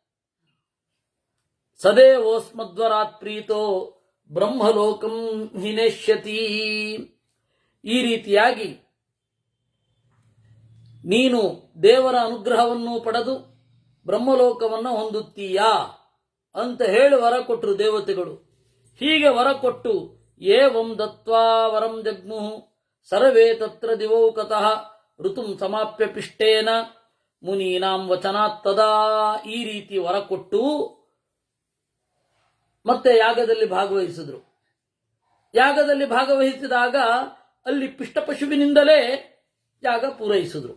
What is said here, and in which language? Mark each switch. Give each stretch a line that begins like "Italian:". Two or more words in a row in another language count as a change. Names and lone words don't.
Sanskrit: ಸದೇವೋಸ್ಮದ್ವರಾತ್ ಪ್ರೀತೋ ಬ್ರಹ್ಮಲೋಕಂ ಹಿನೇಷ್ಯತಿ.
Kannada: ಈ ರೀತಿಯಾಗಿ ನೀನು ದೇವರ ಅನುಗ್ರಹವನ್ನು ಪಡೆದು ಬ್ರಹ್ಮಲೋಕವನ್ನು ಹೊಂದುತ್ತೀಯಾ ಅಂತ ಹೇಳಿ ವರ ಕೊಟ್ಟರು ದೇವತೆಗಳು. ಹೀಗೆ ವರ ಕೊಟ್ಟು
Sanskrit: ಏವಂ ದತ್ವಾ ವರಂ ಜಗ್ಮುಃ ಸರ್ವೇ ತತ್ರ ದಿವೌಕತಃ ಋತುಂ ಸಮಾಪ್ಯ ಪಿಷ್ಟೇನ ಮುನೀನಾಂ ವಚನಾತ್ತದಾ.
Kannada: ಈ ರೀತಿ ವರ ಕೊಟ್ಟು ಮತ್ತೆ ಯಾಗದಲ್ಲಿ ಭಾಗವಹಿಸಿದ್ರು. ಯಾಗದಲ್ಲಿ ಭಾಗವಹಿಸಿದಾಗ ಅಲ್ಲಿ ಪಿಷ್ಟಪಶುವಿನಿಂದಲೇ ಯಾಗ ಪೂರೈಸಿದ್ರು.